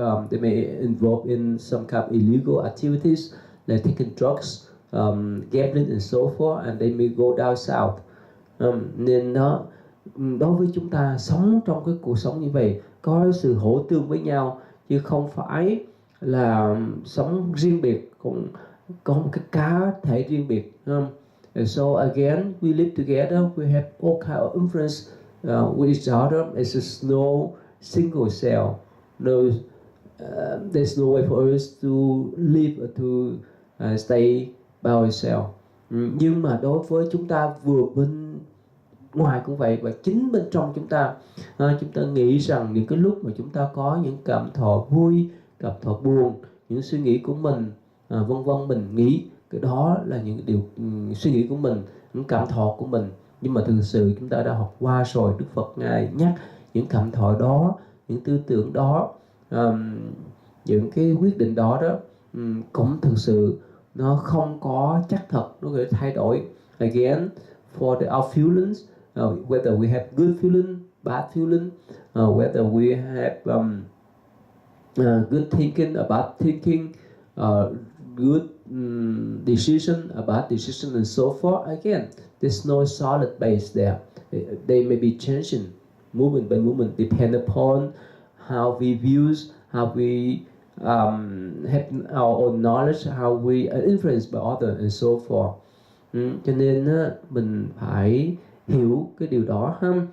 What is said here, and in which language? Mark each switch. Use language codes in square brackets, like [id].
[en] They may involve in some kind of illegal activities like taking drugs, gambling and so forth, and they may go down south. [vi] Nên nó đối với chúng ta sống trong cái cuộc sống như vậy có sự hỗ tương với nhau, chứ không phải là sống riêng biệt, cũng có một cái cá thể riêng biệt. [en] And so again, we live together, we have all kind of influence with each other. It's just no single cell. No, there's no way for us to live or to stay by ourselves. [vi] Nhưng mà đối với chúng ta vừa bên ngoài cũng vậy, và chính bên trong chúng ta nghĩ rằng những cái lúc mà chúng ta có những cảm thọ vui, cảm thọ buồn, những suy nghĩ của mình vân vân, mình nghĩ cái đó là những điều suy nghĩ của mình, những cảm thọ của mình. Nhưng mà thực sự chúng ta đã học qua rồi, Đức Phật Ngài nhắc những cảm thọ đó, những tư tưởng đó, những cái quyết định đó cũng thực sự nó không có chắc thật, nó có thể thay đổi. [en] Again, for our feelings, whether we have good feeling, bad feeling, whether we have good thinking, a bad thinking, good decision, a bad decision, and so forth. Again, there's no solid base there. They may be changing movement by movement, depend upon how we views, how we have our own knowledge, how we are influenced by others, and so forth. [vi] Cho nên mình phải hiểu cái điều đó ha.